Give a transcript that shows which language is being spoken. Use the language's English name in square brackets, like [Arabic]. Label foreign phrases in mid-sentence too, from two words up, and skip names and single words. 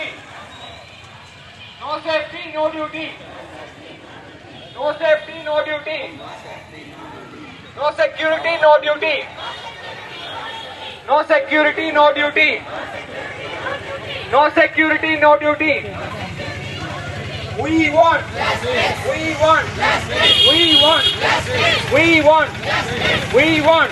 [English] No safety, no duty. No safety, no duty. No security, no duty. No security, no duty. No security, no duty. We want. We want. We want. We want. We want.